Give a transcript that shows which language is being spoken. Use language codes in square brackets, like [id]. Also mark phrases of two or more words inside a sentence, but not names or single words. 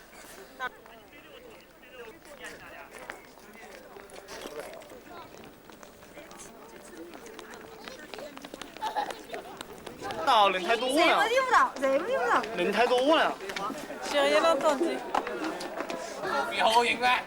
[zh] 人太多了，人太多了。 [fr] J'ai rien entendu. [zh] 表演啊！